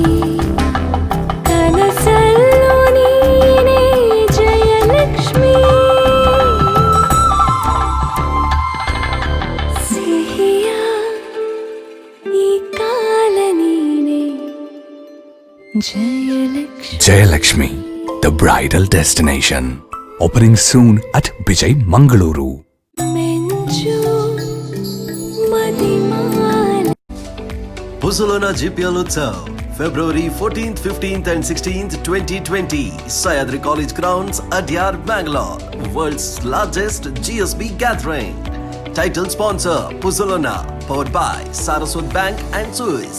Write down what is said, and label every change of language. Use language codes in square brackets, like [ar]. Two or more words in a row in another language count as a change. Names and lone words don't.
[kn] ಕನಸಲ್ಲೂ ನೀನೆ ಜಯಲಕ್ಷ್ಮಿ ಸಿಹಿಯ ಈ ಕಾಲನೀನೆ ಜಯಲಕ್ಷ್ಮಿ [en] Jayalakshmi, the bridal destination. Opening soon at Vijay Mangaluru. [tcy] ಮೆಂಚು ಮದಿಮಾಲ [en] Puzzolana GPL Utsav, February 14th, 15th and 16th, 2020, Sayadri College Grounds, Adyar, Bangalore. World's largest GSB gathering. Title sponsor, Puzzolana, powered by Saraswat Bank and Suez.